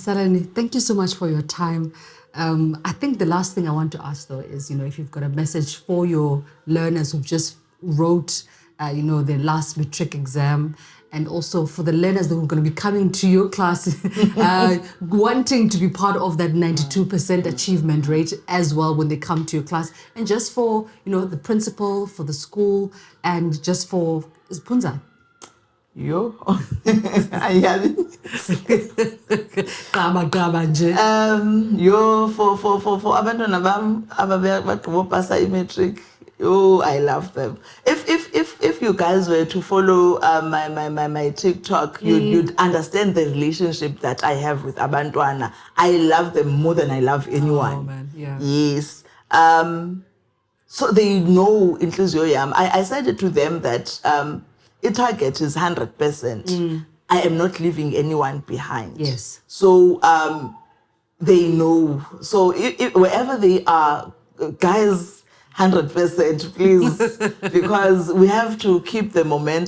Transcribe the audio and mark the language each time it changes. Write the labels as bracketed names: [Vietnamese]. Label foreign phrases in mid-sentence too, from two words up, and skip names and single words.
[English] Saleni, thank you so much for your time. I think the last thing I want to ask though is, if you've got a message for your learners who've just wrote, their last matric exam, and also for the learners that are going to be coming to your class, wanting to be part of that 92% achievement rate as well when they come to your class, and just for, the principal, for the school, and just for Punza. [Xhosa] Yo, for abantwana bam ababepasa imatric. [English] Oh, I love them. If you guys were to follow my TikTok, you'd understand the relationship that I have with abantwana. I love them more than I love anyone. Oh man, yeah. Yes. So they know [Xhosa] inhliziyo yam. [English] I said it to them that a target is 100%. I am not leaving anyone behind. Yes. So they know. So if wherever they are, guys, 100%, please, because we have to keep the momentum.